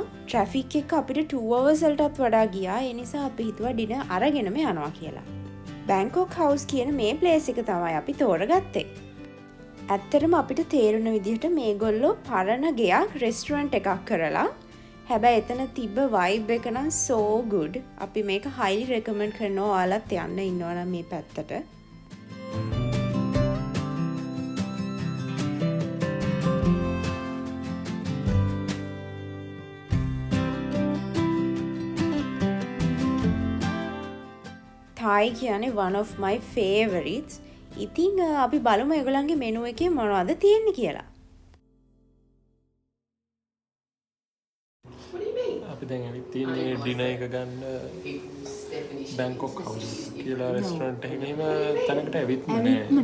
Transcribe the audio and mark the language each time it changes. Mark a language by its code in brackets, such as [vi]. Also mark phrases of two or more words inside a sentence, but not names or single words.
[si] ට්‍රැෆික් එක අපිට 2 hours වලටත් වඩා ගියා. ඒ නිසා අපි හිතුවා ඩිනර් අරගෙනම යනවා කියලා. බැංකොක් හවුස් කියන මේ ප්ලේස් එක තමයි අපි තෝරගත්තේ. ඇත්තටම අපිට තේරුණ විදිහට මේගොල්ලෝ පරණ ගෙයක් රෙස්ටුරන්ට් එකක් කරලා. හැබැයි එතන තිබ්බ vibe එක නම් [en] so good. [si] අපි මේක [en] highly recommend [si] කරනවා ඔයාලත් යන්න ඉන්නවා නම් මේ පැත්තට. [en] Thai කියන්නේ one of my favorites. [si] ඉතින් අපි බලමු ඒගොල්ලන්ගේ මෙනු එකේ මොනවද තියෙන්නේ කියලා. අපි දැන් ඇවිත් තියෙන්නේ ඩිනර් එක ගන්න බැංකොක් හවුස් කියලා රෙස්ටුරන්ට් එකේ. මෙහෙම තැනකට ඇවිත් නෑ.